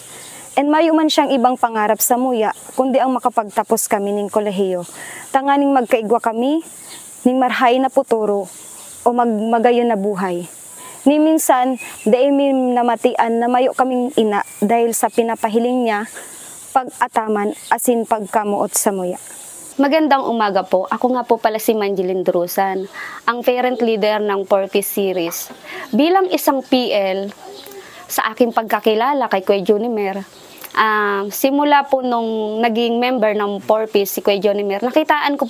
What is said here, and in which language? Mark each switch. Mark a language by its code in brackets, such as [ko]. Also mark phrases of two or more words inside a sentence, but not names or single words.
[bik] And mayo man siyang ibang pangarap sa muya, kundi ang makapagtapos kami ning kolehiyo. Tanganing magkaigwa kami, ning marhay na puturo, o magayon na buhay. Ni minsan, dahil namatian na mayo kaming ina dahil sa pinapahiling niya, pag-ataman asin pagkamuot sa muya. [tl] Magandang umaga po. Ako nga po pala si Manjeline Drusan, ang parent leader ng Porpis series. Bilang isang PL, sa aking pagkakilala kay Kuya Junimer, simula po nung naging member ng Porpis si Kuya Junimer, nakitaan ko